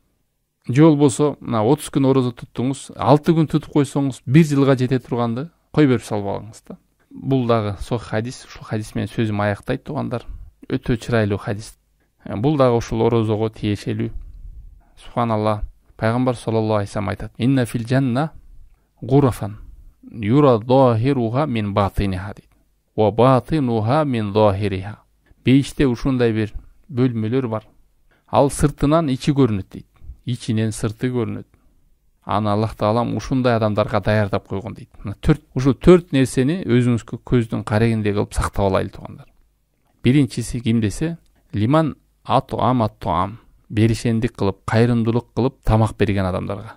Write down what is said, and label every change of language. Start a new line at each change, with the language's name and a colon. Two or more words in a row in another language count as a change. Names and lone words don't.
Kyrgyz: Же болбосо, мына 30 күн орозо туттуңуз, 6 күн тутуп койсоңуз 1 жылга жете турганды кой берип салбагыңыз да. Бул дагы сох хадис, ушул хадис менен сөзүм аяктайт туугандар. Өтө чырайлуу хадис. Бул дагы ушул орозого тиешелүү. Субханалла. Пайгамбар
Arabic: صلى الله عليه وسلم
Kyrgyz: айтат:
Arabic: "إن في الجنة غرفا يرى ظاهرها من باطنها." وباطنها من ظاهرها.
Kyrgyz: Бейиште ушундай бир бөлмөлөр бар. Ал сыртынан ичи көрүнөт дейт. Ичинен сырты көрүнөт. Аны Аллах Таалам ушундай адамдарга даярдап койгон дейт. Ушул 4 нерсени өзүңүзгө көздүн карегиндей кылып сактап алайлы туугандар. Биринчиси ким десе,
Arabic: لمن الطعام,
Kyrgyz: беришендик кылып, кайрымдуулук кылып тамак берген адамдарга.